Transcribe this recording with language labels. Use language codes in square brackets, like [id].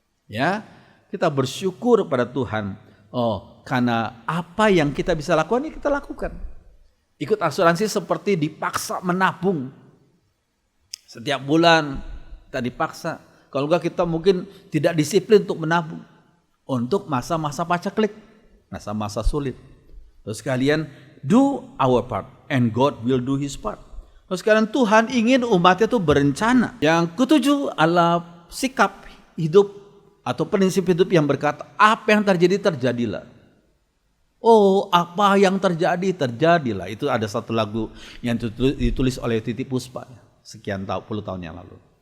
[id] Ya, kita bersyukur pada Tuhan. Karena apa yang kita bisa lakukan, kita lakukan. Ikut asuransi seperti dipaksa menabung. Setiap bulan kita dipaksa. Kalau enggak kita mungkin tidak disiplin untuk menabung. Untuk masa-masa paceklik, masa-masa sulit. Terus kalian [en] do our part and God will do his part. [id] Terus kalian, Tuhan ingin umatnya itu berencana. Yang ketujuh adalah sikap hidup atau prinsip hidup yang berkata, apa yang terjadi, terjadilah. Oh, apa yang terjadi, terjadilah. Itu ada satu lagu yang ditulis oleh Titi Puspa sekian puluh tahun yang lalu.